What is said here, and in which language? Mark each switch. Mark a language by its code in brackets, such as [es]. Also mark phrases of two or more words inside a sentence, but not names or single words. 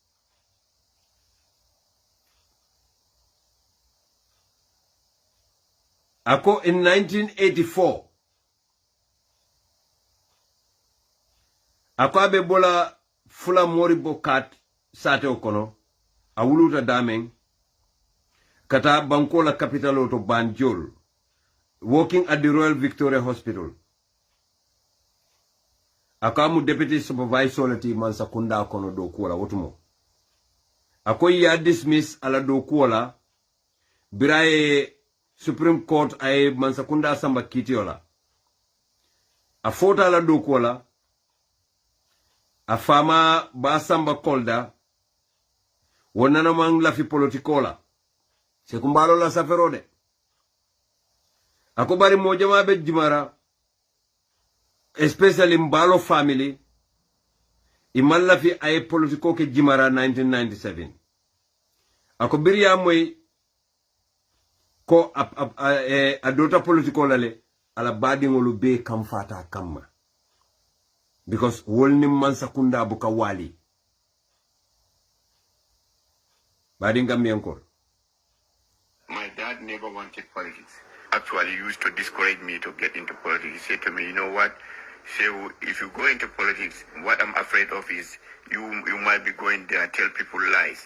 [man] Ako in 1984 ako abe bola fula mori bokat sate okono awuluta dameng kata bankola capital to Banjul [en] working at the Royal Victoria Hospital. [man] Akamu deputy supervisor lati Mansakunda kono do kuola wotumo. Ako ya dismiss ala do kuola biraye Supreme Court ay Mansakunda samba kitiola. A fota ala do kuola a fama ba samba kolda wonana mang la fi politikola. Sekumbalo la saferode. Ako bari mojama be jimara especially Mbalo family imalla fi ay politiko ke jimara 1997. Ako biriya moy ko adota politiko lale ala badi ngolu be kamfata kamma because wolni Mansakunda buka wali badi ngam yankor. [en] My dad never wanted politics. Actually, he used to discourage me to get into politics. He said to me, you know what? So if you go into politics, what I'm afraid of is you might be going there and tell people lies.